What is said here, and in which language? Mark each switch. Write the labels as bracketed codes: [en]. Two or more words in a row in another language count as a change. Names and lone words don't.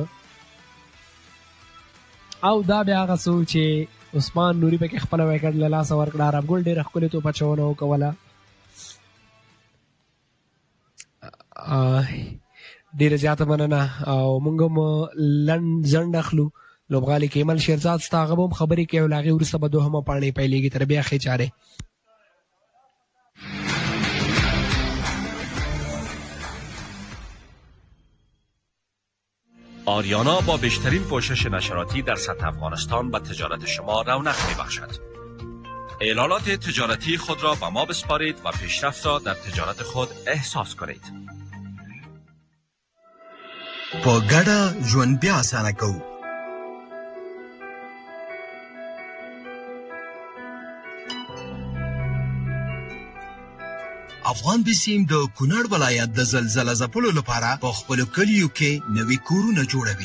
[ps] او دا بیا هغه څوک چې عثمان نوري پکې خپله ویکټ له لاسه ورکړه عرب ګل ډېره ښکلې توپ اچونه وکوله ډېره زیاته مننه او موږ هم لنډ ځنډ اخلو لوبغالي کیمل شیرزاد ستا هغه به هم خبرې کوي او له هغې وروسته به دوهمه پاڼې پیلېږي تر بیا ښې چارې [fa] آریانا با بیشترین پوشش نشراتی در سطح افغانستان به تجارت شما رونق می‌بخشد. اعلانات تجارتی خود را به ما بسپارید و پیشرفت را در تجارت خود احساس کنید. [ps] په ګډه ژوند بیا اسانه کوو. افغان بسیم د کونړ ولایت د زلزله ځپلو لپاره په خپلو کلیو کې نوي کورونه جوړوي.